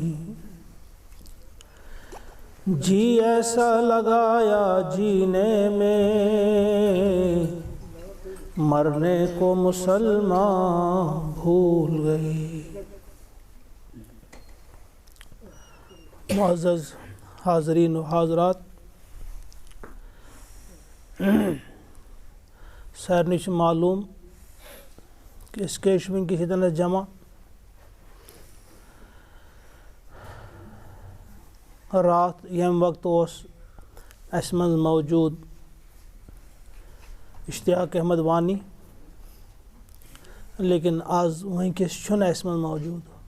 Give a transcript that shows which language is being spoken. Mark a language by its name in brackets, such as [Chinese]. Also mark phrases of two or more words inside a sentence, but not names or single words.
[Urdu] جی ایسا لگایا جینے میں، مرنے کو مسلمان بھول گئی۔ معزز حاضرین و حاضرات، [Kashmiri] سارنٕے چھُ معلوم کہ أسۍ کیٛازِ چھِ وٕنکٮ۪س ییٚتٮ۪نَس جمع۔ راتھ ییٚمہِ وقتہٕ اوس اَسہِ منٛز موجوٗد اشتیاق احمد وانی، لیکن آز وٕنکٮ۪س چھُنہٕ اَسہِ منٛز موجوٗد۔